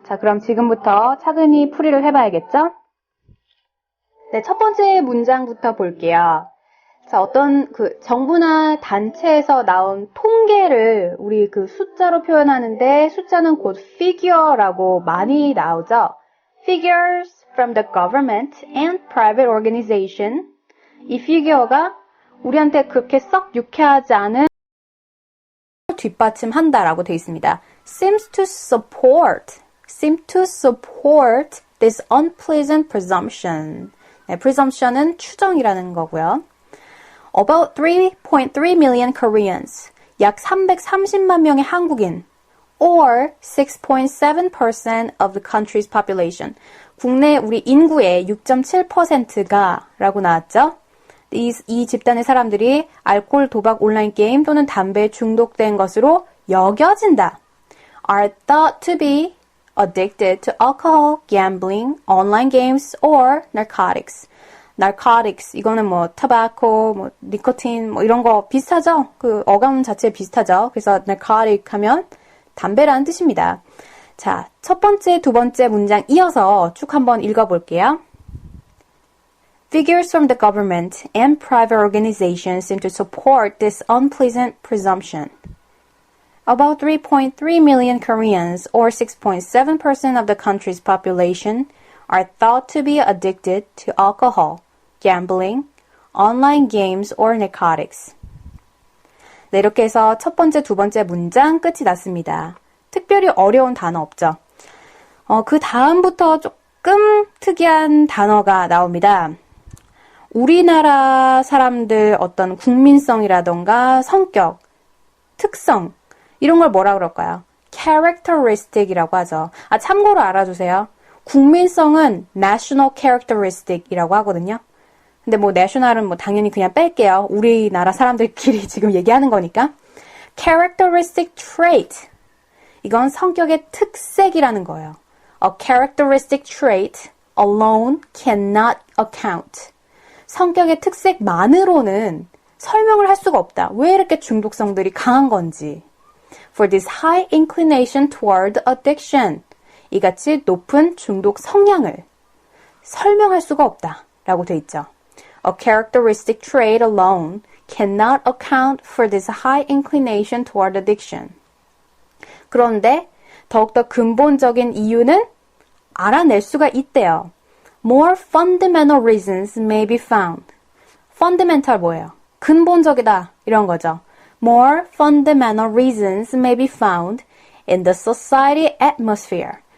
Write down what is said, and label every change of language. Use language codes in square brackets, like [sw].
[ko] 자, 그럼 지금부터 차근히 풀이를 해봐야겠죠? 네, 첫 번째 문장부터 볼게요. 자, 어떤 정부나 단체에서 나온 통계를 우리 숫자로 표현하는데 숫자는 곧 figure라고 많이 나오죠. [en] Figures from the government and private organization. [ko] 이 figure가 우리한테 그렇게 썩 유쾌하지 않은 뒷받침한다라고 되어 있습니다. [en] seem to support this unpleasant presumption. [ko] 네, presumption은 추정이라는 거고요. [en] About 3.3 million Koreans, [ko] 약 330만 명의 한국인, [en] or 6.7% of the country's population. [ko] 국내 우리 인구의 6.7%가 라고 나왔죠. 이 집단의 사람들이 알코올, 도박, 온라인 게임 또는 담배에 중독된 것으로 여겨진다. [en] Are thought to be addicted to alcohol, gambling, online games, or narcotics. [ko] narcotics, 이거는 tobacco, 니코틴, 이런 거 비슷하죠? 어감 자체 비슷하죠? 그래서 narcotic 하면 담배라는 뜻입니다. 자, 첫 번째, 두 번째 문장 이어서 쭉 한번 읽어볼게요. [en] Figures from the government and private organizations seem to support this unpleasant presumption. About 3.3 million Koreans, or 6.7% of the country's population, are thought to be addicted to alcohol, gambling, online games, or narcotics. [ko] 네, 이렇게 해서 첫 번째, 두 번째 문장 끝이 났습니다. 특별히 어려운 단어 없죠? 그 다음부터 조금 특이한 단어가 나옵니다. 우리나라 사람들 어떤 국민성이라던가 성격, 특성, 이런 걸 뭐라 그럴까요? characteristic이라고 하죠. 참고로 알아두세요. 국민성은 national characteristic이라고 하거든요. 근데 national은 당연히 그냥 뺄게요. 우리나라 사람들끼리 지금 얘기하는 거니까. [en] characteristic trait. [ko] 이건 성격의 특색이라는 거예요. [en] A characteristic trait alone cannot account. [ko] 성격의 특색만으로는 설명을 할 수가 없다. 왜 이렇게 중독성들이 강한 건지. [en] For this high inclination toward addiction. [ko] 이같이 높은 중독 성향을 설명할 수가 없다. 라고 돼 있죠. [en] A characteristic trait alone cannot account for this high inclination toward addiction. [ko] 그런데 더욱더 근본적인 이유는 알아낼 수가 있대요. [en] More fundamental reasons may be found. fundamental [ko] 뭐예요? 근본적이다 이런 거죠. [en] More fundamental reasons may be found in the society atmosphere.